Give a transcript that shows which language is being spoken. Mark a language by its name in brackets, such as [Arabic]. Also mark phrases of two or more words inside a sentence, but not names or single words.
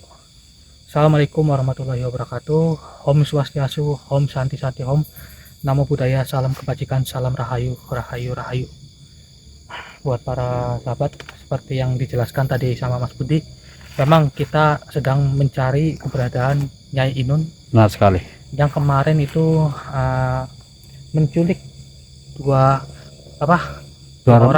[Arabic] السلام عليكم ورحمة الله وبركاته. [Balinese] Om Swastiastu, [Sanskrit] Om Santi Santi Om. [Pali] Namo Buddhaya, [Indonesian] salam kebajikan, salam rahayu, rahayu, rahayu. Buat para sahabat, seperti yang dijelaskan tadi sama Mas Budi, memang kita sedang mencari keberadaan Nyai Inun. Benar sekali. Yang kemarin itu menculik dua orang